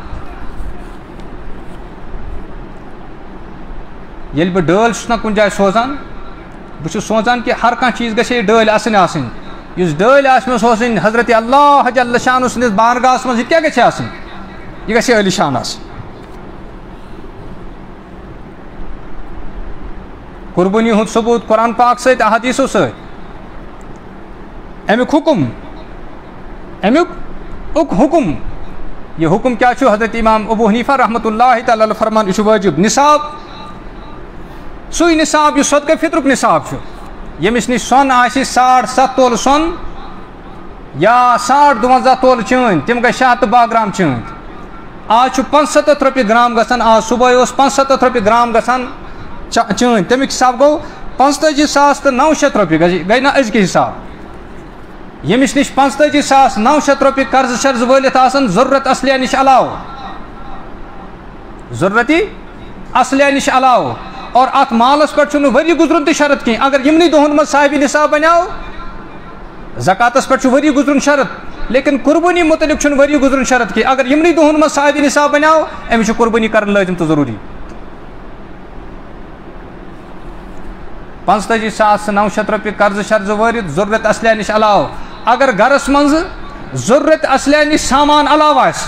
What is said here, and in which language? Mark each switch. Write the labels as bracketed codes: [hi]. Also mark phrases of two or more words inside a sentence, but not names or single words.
[ks] ییٚلہِ بہٕ ڈٲلۍ چھُس نا کُنہِ جایہِ سوزان بہٕ چھُس سونٛچان کہ ہر کانٛہہ چیٖز گژھِ ہے ڈٲلۍ آسٕنۍ یُس ڈٲلۍ آسہِ مےٚ سوزٕنۍ حضرت [ar] اللہ جل شانہ [ks] سٕنٛدِس بارگاہس منٛز یہِ کیٛاہ گژھِ آسٕنۍ یہ گژھِ عٲلی شان آسٕنۍ قربانی ہند ثبوت قرآن پاک سۭتۍ احادیثو سۭتۍ امیُک حکم امیُک حکم یہ حکم کیا چھُ حضرت امام ابو حنیفہ رحمۃ [ar] اللہ تعالیٰ علیہ [ks] فرمان یہ چھُ واجب نصاب سُے نصاب یُس صدقہ فطرُک نصاب چھُ ییٚمِس نِش سۄن آسہِ 7.5 تولہٕ سۄن یا 52 تولہٕ چٲنۍ تِم گژھِ 102 گرام چٲنۍ آج چھُ 75 رۄپیہِ گرام گژھان آز صُبحٲے اوس 75 رۄپیہِ گرام گژھان چٲنۍ تَمیُک حساب گوٚو 45,900 رۄپیہِ گٔے نا أزکہِ حساب ییٚمِس نِش 45,900 رۄپیہِ قرضہٕ شرضہٕ وٲلِتھ آسان ضروٗرت اصلیہ نِش علاوٕ ضروٗرتی اصلیہ نِش علاوٕ اور اتھ مالس پٮ۪ٹھ چھُنہٕ ؤری گُزرُن تہِ شرط کینٛہہ اگر یِمنٕے دۄہن منٛز صاحبِ نصاب بنیو زکاتس پٮ۪ٹھ چھُ ؤری گُزرُن شرط لیکن قربانی متعلق چھُنہٕ ؤری گُزرُن شرط کینٛہہ اگر یِمنٕے دۄہن منٛز صاحبِ نصاب بنیو أمِس چھُ قربانی کرٕنۍ لٲزِم تہٕ ضروٗری 45,900 رۄپیہِ قرضہٕ شرضہٕ وٲرِتھ ضروٗرت اصلیہ نِش علاوٕ اگر گرس منٛز ضروٗرت اصلیہ نِش سامان علاوٕ آسہِ